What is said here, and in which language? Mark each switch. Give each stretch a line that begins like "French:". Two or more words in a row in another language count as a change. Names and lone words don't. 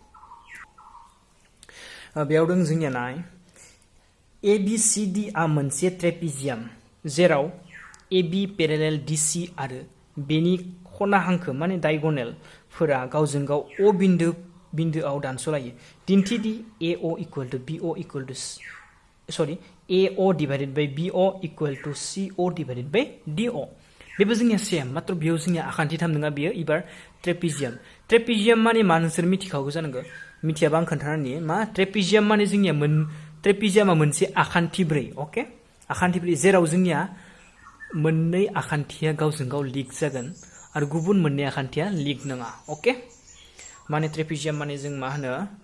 Bodo: बेयाव दों जोंनिया नाय ABCD आ मोनसे ट्रेपिजियाम जेराव AB पेरेलेल DC आरो बेनि खना हांखो माने डायगोनेल फोरा गावजों गाव O बिन्दोआव दानस'लायो दिन्थिदि
English: AO equal to BO equal to AO divided by BO equal to CO divided by
Bodo: DO बेबो जोंनिया सेम मात्र बेयाव जोंनिया आखान्थि 3 नङा बेयो इबार ट्रेपिजियाम माने मा नोंसोर मिथिखागौ जानांगौ मिथियाबा आं खोन्थानानै मा ट्रेपिजियाम माने जोंनिया ट्रेपिजियामा मोनसे आखान्थि 4 ओके आखान्थि 4 जेराव जोंनिया मोननै आखान्थिया गावजों गाव लिंक जागोन आरो गुबुन मोननै आखान्थिया लिग नङा ओके माने ट्रेपेजियाम माने जों मा होनो